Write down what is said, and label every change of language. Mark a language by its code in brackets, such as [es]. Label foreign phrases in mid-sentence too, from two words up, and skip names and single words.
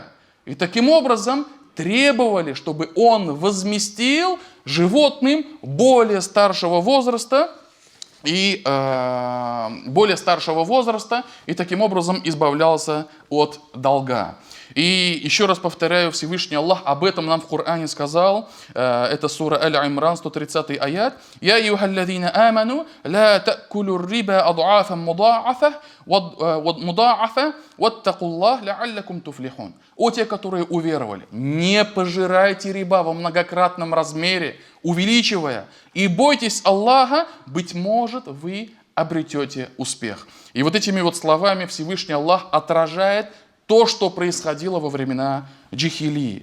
[ru] И таким образом требовали, чтобы он возместил животным более старшего возраста, и таким образом избавлялся от долга. И еще раз повторяю, Всевышний Аллах об этом нам в Коране сказал. Это сура Аль-Имран, 130 аят. [ar] «يا أيها الذين آمنوا لا تأكلوا الربا أضعافا مضاعفة واتقوا الله لعلكم تفلحون». [ru] О те, которые уверовали, не пожирайте риба во многократном размере, увеличивая, и бойтесь Аллаха, быть может, вы обретете успех. И вот этими вот словами Всевышний Аллах отражает то, что происходило во времена джахилии.